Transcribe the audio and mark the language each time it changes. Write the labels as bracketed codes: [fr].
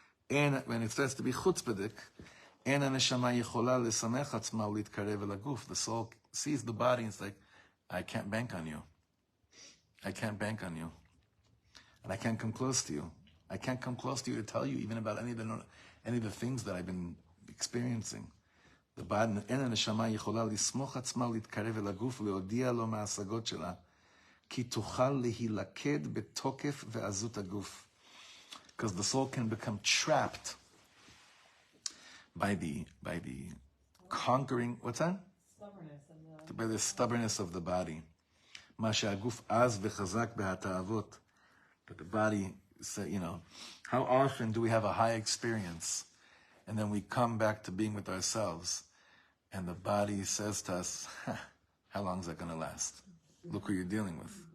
[en] And when it starts to be chutzpadik, and [he] הנשמה יכולה לשמח עצמה ולהתקרב אל הגוף. [en] The soul sees the body and it's like, I can't bank on you. I can't bank on you. And I can't come close to you. I can't come close to you to tell you even about any of the things that I've been experiencing. The body, [he] אין הנשמה יכולה לסמוך עצמה ולהתקרב אל הגוף ולהודיע לו מההשגות שלה. כי תוכל להילכד בתוקף ועזות הגוף. [en] Because the soul can become trapped by the conquering, what's that? Stubbornness. By the stubbornness of the body. [he] מה שהגוף עז וחזק בהתאוות. [en] That the body say, how often do we have a high experience and then we come back to being with ourselves and the body says to us, how long is that going to last? Look who you're dealing with.